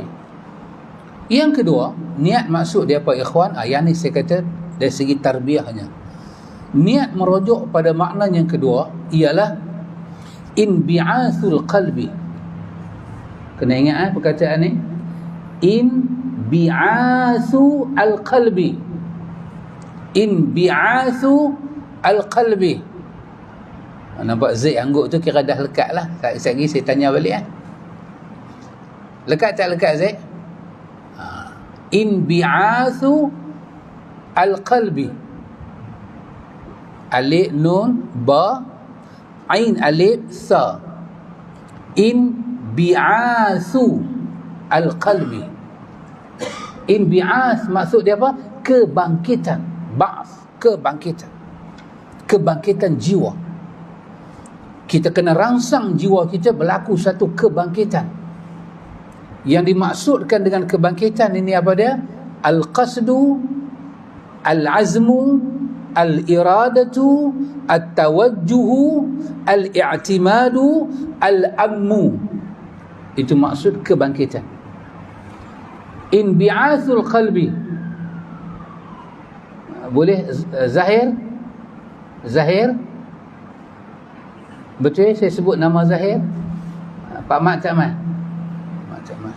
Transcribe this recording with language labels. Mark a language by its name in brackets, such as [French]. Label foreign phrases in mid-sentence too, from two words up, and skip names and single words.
[Malay] Yang kedua, niat maksud dia apa ikhwan? Yang ni saya kata dari segi tarbiyahnya. Niat merujuk pada makna yang kedua ialah [Arabic] انبعاث القلب. [Malay] Kena ingat perkataan ni. [Arabic] انبعاث القلب. انبعاث القلب. [Malay] Nampak Z angguk tu kira dah lekat lah. Sekejap lagi saya tanya balik . Lekat tak lekat Z? [Arabic] انبعاث القلب. [Malay] Alif nun ba ain alif sa. [Arabic] انبعاث القلب. [Malay] Inbi'ath maksud dia apa? Kebangkitan. Ba'ath, kebangkitan. Kebangkitan jiwa. Kita kena rangsang jiwa kita berlaku satu kebangkitan. Yang dimaksudkan dengan kebangkitan ini apa dia? [Arabic] القصد، العزم، الإرادة، التوجه، الاعتماد، الهم. [Malay] Itu maksud kebangkitan. [Arabic] انبعاث القلب. [Malay] Boleh Zahir? Betul saya sebut nama Zahir? Pak Mat tak Mat? Mat tak Mat.